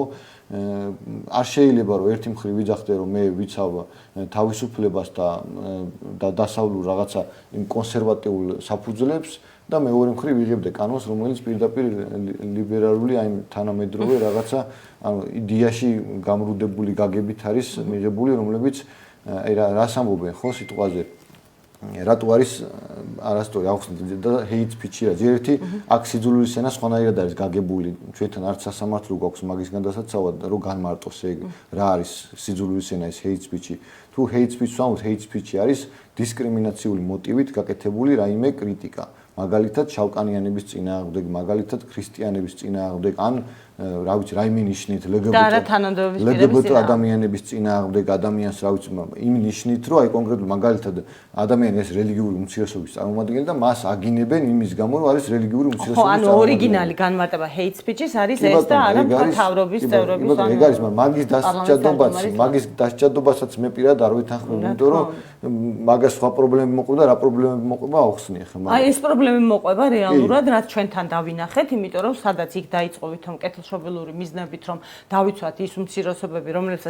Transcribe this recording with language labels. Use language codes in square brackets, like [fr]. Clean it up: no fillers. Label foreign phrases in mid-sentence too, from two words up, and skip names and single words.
[ka] არ შეიძლება რომ ერთი მხრივ ვიძახდე რომ მე ვიცავ თავისუფლებას და დასავლურ რაღაცა იმ კონსერვატიულ საფუძვლებს და მეორე მხრივ ვიღებდე კანონს რომელიც პირდაპირ ლიბერალური აი თანამედროვე რაღაცა ანუ იდეაში გამრუდებული გაგებით არის მიღებული რომლებიც აი რას ამბობენ ხო სიტყვაზე რატო არის არასწორი ახსნით და [en] hate speech-ია [ka] ერთი აქ სიძულვილის ენა სხვანაირად არის გაგებული ჩვენთან არც სასამართლო გვაქვს მაგისგან დასაცავად რომ განმარტოს ეგ რა არის სიძულვილის ენა ეს [en] hate speech-ი [ka] თუ [en] hate speech-ს [ka] ვამბობთ [en] hate speech-ი [ka] არის დისკრიმინაციული მოტივით გაკეთებული რაიმე კრიტიკა მაგალითად შავკანიანების წინააღმდეგ მაგალითად ქრისტიანების წინააღმდეგ ან რა ვიცი რაიმე ნიშნით LGBT ადამიანების წინააღმდეგ ადამიანს რა ვიცი იმ ნიშნით რომ აი კონკრეტულად მაგალითად ადამიანი ეს რელიგიური უმცირესობის წარმომადგენელი და მას აგინებენ იმის გამო რომ არის რელიგიური უმცირესობის ხო ანუ ორიგინალი განმარტება [en] hate speech-ის [ka] არის ეს და არა მთავრობის წევრების ანუ ეგ არის მაგის დასჯადობასაც მე პირადად არ ვეთანხმებ იმიტომ რომ მაგას სხვა პრობლემები მოყვება რა პრობლემები მოყვება ახსნი ახლა აი ეს პრობლემები მოყვება რეალურად რაც ჩვენთან დავინახეთ იმიტომ რომ სადაც იქ დაიწყო ვითომ კეთილშობილური მიზნებით რომ დავიცვათ ის უმცირესობები რომლებსაც